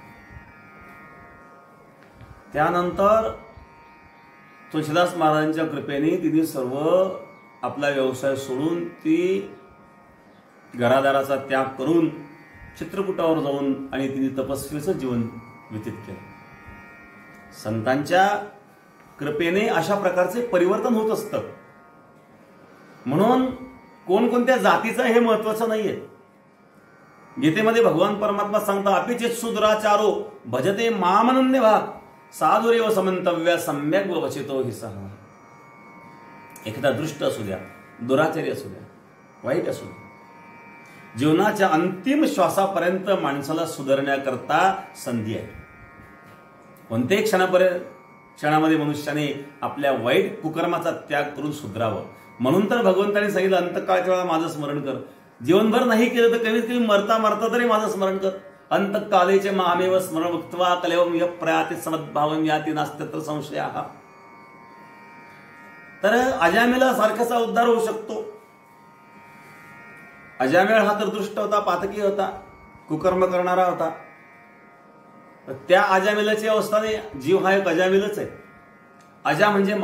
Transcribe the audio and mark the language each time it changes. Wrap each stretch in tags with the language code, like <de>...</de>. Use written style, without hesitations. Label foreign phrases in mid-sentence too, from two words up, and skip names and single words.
<mr>त्यानंतर तुलसीदास महाराजांच्या कृपेने तिने सर्व आपला व्यवसाय सोडून ती घरादाराचा त्याग करून चित्रकूटावर जाऊन आणि तिने तपस्वीचं जीवन व्यतीत केलं. संतांच्या कृपेने अशा प्रकारचे परिवर्तन होत असतं. म्हणून कोणकोणत्या जातीचं हे महत्वाचं नाहीये. गीतेमध्ये भगवान परमात्मा सांगता</mr> <sa>अपिचित शूद्राचारो भजते मामनन्य भाग साधुरेव समंतव्या सम्यक वचितो हि सह.</sa> <mr>एखादा दृष्ट असू द्या, दुराचारी असू द्या, वाईट असू द्या, जीवनाच्या अंतिम श्वासापर्यंत माणसाला सुधारण्याकरता संधी आहे. कोणत्याही क्षणामध्ये मनुष्याने आपल्या वाईट कुकर्माचा त्याग करून सुधरावं. म्हणून तर भगवंताने सांगितलं अंतकाळच्या वेळा माझं स्मरण कर. जीवनभर नाही केलं तर कमीत कमी मरता मरता तरी माझं स्मरण कर.</mr> <sa>अंतकालेचे महामेव स्मरण वक्त्वा कलेवम य प्रयाति समद्भावम याति नास्त्यत्र संशयाः.</sa> <mr>तर अजामिला सारखाचा उद्धार होऊ शकतो. अजामिळ हा तर दृष्ट होता, पातकी होता, कुकर्म करणारा होता. त्या अजामिलाची अवस्थाने जीव हा एक अजामिलच आहे.</mr>